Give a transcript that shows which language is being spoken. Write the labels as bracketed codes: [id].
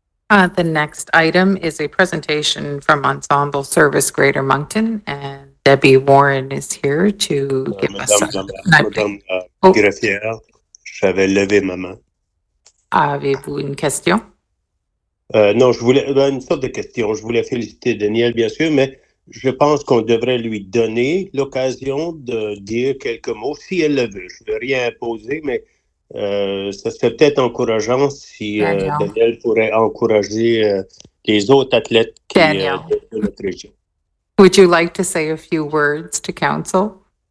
[en] The next item is a presentation from Ensemble Service Greater Moncton, and Debbie Warren is here to give us an update. [fr] Madame Oh. greffière, j'avais levé ma main. Avez-vous une question? Non, je voulais une sorte de question. Je voulais féliciter Daniel, bien sûr, mais je pense qu'on devrait lui donner l'occasion de dire quelques mots si elle le veut. Je ne veux rien imposer, mais ça serait peut-être encourageant si Daniel pourrait encourager les autres athlètes Daniel. de notre région. [en] Would you like to say a few words to council?